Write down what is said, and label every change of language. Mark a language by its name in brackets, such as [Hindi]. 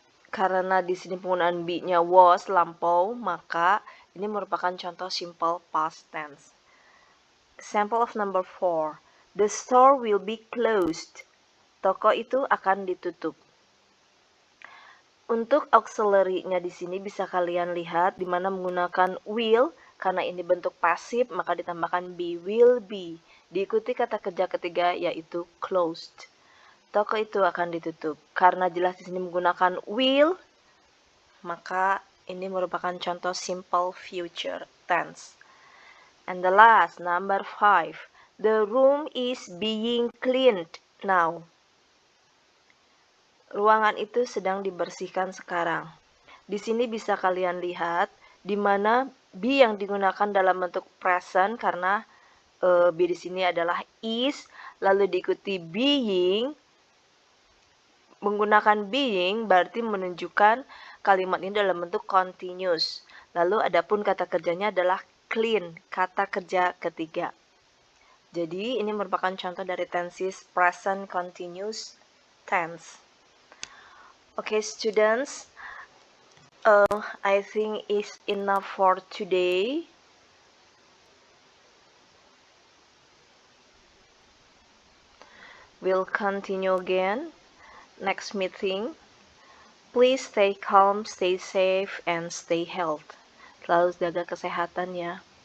[Indonesian] Karena di sini penggunaan be-nya was lampau, maka ini merupakan contoh simple past tense. [English] Sample of number 4. The store will be closed. [Indonesian] Toko itu akan ditutup. Untuk auxiliary-nya di sini bisa kalian lihat di mana menggunakan will, karena ini bentuk pasif maka ditambahkan be, will be. Diikuti kata kerja ketiga yaitu closed. Toko itu akan ditutup. Karena jelas di sini menggunakan will, maka ini merupakan contoh simple future tense. [English] And the last, number 5. The room is being cleaned now. [Indonesian] Ruangan itu sedang dibersihkan sekarang. Di sini bisa kalian lihat di mana be yang digunakan dalam bentuk present karena be di sini adalah is, lalu diikuti being. Menggunakan being berarti menunjukkan kalimat ini dalam bentuk continuous. Lalu adapun kata kerjanya adalah clean, kata kerja ketiga. Jadi ini merupakan contoh dari tenses present continuous tense. [English] Okay, students, I think it's enough for today. We'll continue again next meeting. Please stay calm, stay safe, and stay healthy. [Indonesian] Selalu jaga kesehatan ya.